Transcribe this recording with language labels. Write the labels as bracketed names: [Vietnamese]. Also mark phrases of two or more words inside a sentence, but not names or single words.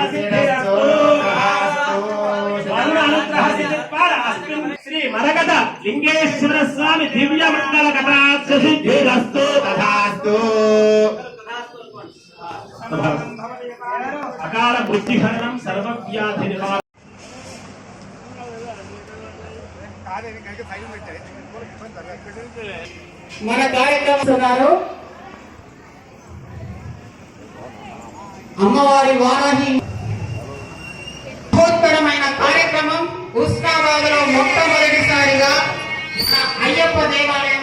[Sanskrit] श्री मरकत लिंगेश्वर स्वामी दिव्य मंगल कटाक्ष सिद्धिरस्तु तथास्तु। अकाल बुद्धिहरणं सर्वव्याधि निवारणं। [Telugu] మన కార్యక్రమాలు అమ్మవారి వారాహి మహోత్తరమైన కార్యక్రమం హుస్నాబాద్ లో మొట్టమొదటిసారిగా అయ్యప్ప దేవాలయం